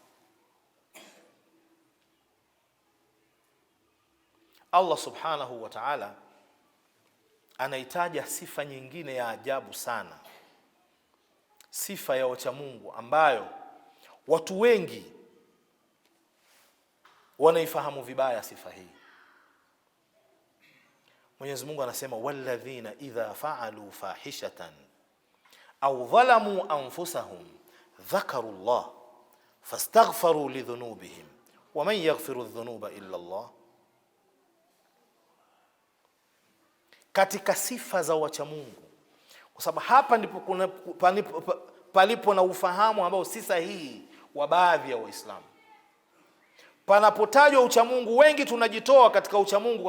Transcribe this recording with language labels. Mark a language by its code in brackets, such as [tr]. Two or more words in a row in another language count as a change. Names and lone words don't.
[ar] الله سبحانه وتعالى [sw] anaitaja sifa nyingine ya ajabu sana, sifa ya wacha Mungu ambayo watu wengi wanaifahamu vibaya sifa hii. Mwenyezi Mungu anasema [ar] والذين إذا فعلوا فاحشة أو ظلموا أنفسهم ذكروا الله فاستغفروا لذنوبهم ومن يغفر الذنوب إلا الله. [sw] Katika sifa za wacha Mungu, kwa sababu hapa ndipo palipo na ufahamu ambao si sahihi wa baadhi ya Waislamu. Panapotajwa ucha Mungu, wengi tunajitoa katika ucha Mungu.